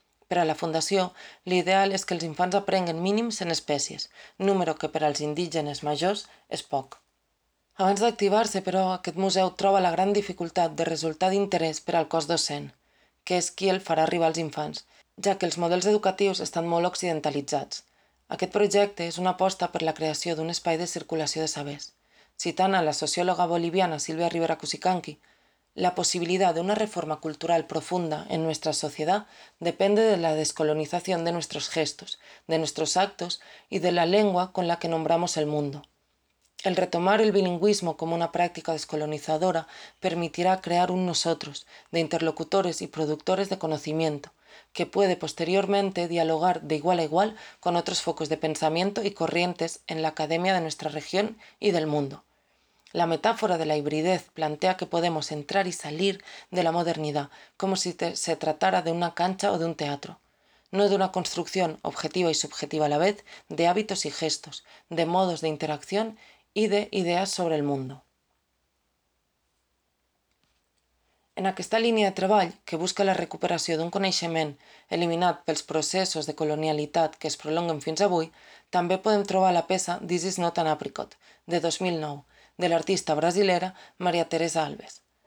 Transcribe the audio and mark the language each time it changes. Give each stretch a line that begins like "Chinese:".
Catalan: Per a la Fundació, l'ideal és que els infants aprenguin mínim 100 espècies, número que per als indígenes majors és poc. Abans d'activar-se, però, aquest museu troba la gran dificultat de resultar d'interès per al cos docent, que és qui el farà arribar als infants, ja que els models educatius estan molt occidentalitzats. Aquest projecte és una aposta per la creació d'un espai de circulació de sabers. Citant a la sociòloga boliviana
Spanish: Silvia Rivera Cusicanqui, la possibilidad de una reforma cultural profunda en nuestra sociedad depende de la descolonización de nuestros gestos, de nuestros actos y de la lengua con la que nombramos el mundo. El retomar el bilingüismo como una práctica descolonizadora permitirá crear un nosotros de interlocutores y productores de conocimiento, que puede posteriormente dialogar de igual a igual con otros focos de pensamiento y corrientes en la academia de nuestra región y del mundo. La metáfora de la hibridez plantea que podemos entrar y salir de la modernidad como si se tratara de una cancha o de un teatro, no de una construcción objetiva y subjetiva a la vez, de hábitos y gestos, de modos de interacción y de ideas sobre el mundo.
Catalan: En aquesta línia de treball, que busca la recuperació d'un coneixement eliminat pels processos de colonialitat que es prolonguen fins avui, també podem trobar la peça This is not an apricot, de 2009, de l'artista brasilera Maria Teresa Alves.